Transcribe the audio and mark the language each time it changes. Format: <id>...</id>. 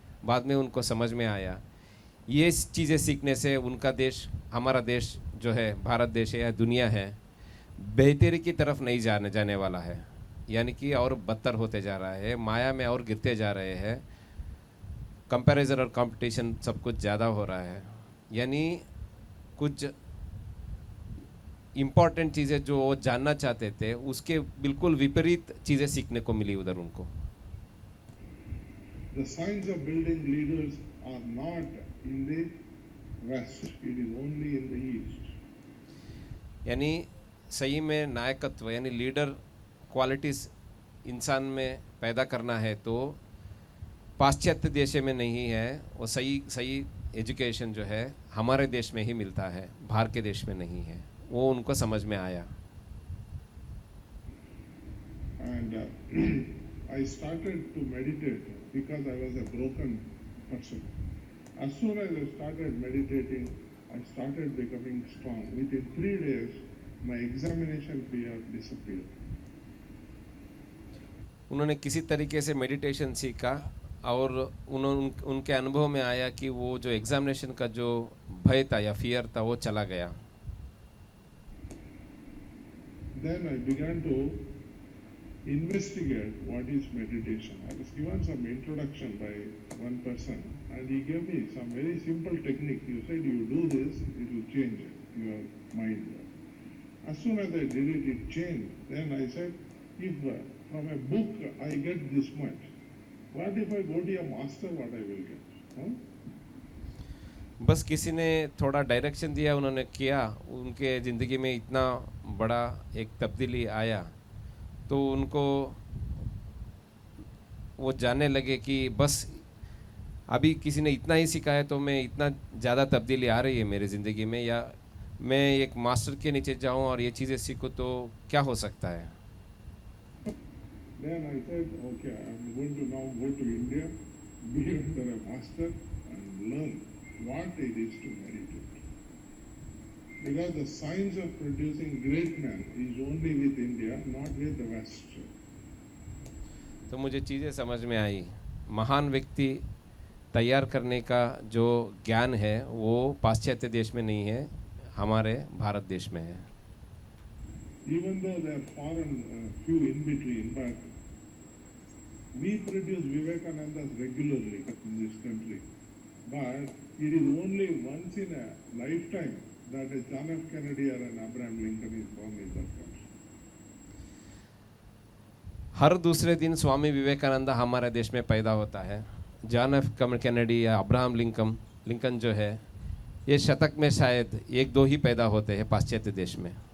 <hi>बाद में उनको समझ में आया ये चीज़ें सीखने से उनका देश, हमारा देश जो है, भारत देश है या दुनिया है, बेहतरी की तरफ नहीं जाने वाला है, यानी कि और बदतर होते जा रहा है, माया में और गिरते जा रहे हैं। कंपैरिजन और कंपटीशन सब कुछ ज़्यादा हो रहा है, यानी कुछ इम्पॉर्टेंट चीज़ें जो वो जानना चाहते थे उसके बिल्कुल विपरीत चीज़ें सीखने को मिली उधर उनको।</hi> <en>The signs of building leaders are not in the West, it is only in the East.</en> <hi>यानी सही में नायकत्व यानी लीडर क्वालिटीज़ इंसान में पैदा करना है तो पाश्चात्य देश में नहीं है, वो सही सही एजुकेशन जो है हमारे देश में ही मिलता है, बाहर के देश में नहीं है। वो उनको समझ में आया।</hi> <en>And I started to meditate because I was a broken person. As soon as I started meditating, I started becoming strong. Within 3 days, my examination fear disappeared.</en> <hi>उन्होंने किसी तरीके से मेडिटेशन सीखा और उनके अनुभव में आया कि वो जो एग्जामिनेशन का जो भय था या फियर था वो चला गया।</hi> <en>Then I began to investigate what is meditation. I was given some introduction by one person and he gave me some very simple technique. He said, you do this, it will change your mind. As soon as I did it, it changed. Then I said, if from a book I get this much, what if I go to a master, what I will get? Huh?</en> <hi>बस किसी ने थोड़ा direction दिया, उन्होंने किया, उनके ज़िंदगी में इतना बड़ा एक तब्दीली आया तो उनको वो जानने लगे कि बस अभी किसी ने इतना ही सिखाया तो मैं इतना ज़्यादा तब्दीली आ रही है मेरी ज़िंदगी में, या मैं एक मास्टर के नीचे जाऊं और ये चीज़ें सीखूं तो क्या हो सकता है।</hi> <en>Then I said, okay, I'm going to now go to India, be under a master and learn what it is to meditate. Because the science of producing great men is only with India, not with the West.</en> <hi>तो मुझे चीज़ें समझ में आई, महान व्यक्ति तैयार करने का जो ज्ञान है वो पाश्चात्य देश में नहीं है, हमारे भारत देश में है।</hi> <en>Even though there are foreign few in between, but we produce Vivekanandas regularly in this country. But it is only once in a lifetime that a John F. Kennedy or an Abraham Lincoln is born in that country.</en> <hi>हर दूसरे दिन स्वामी विवेकानंद हमारे देश में पैदा होता है। John F Kennedy या Abraham Lincoln जो है ये शतक में शायद 1-2 ही पैदा होते हैं पाश्चात्य देश में।</hi>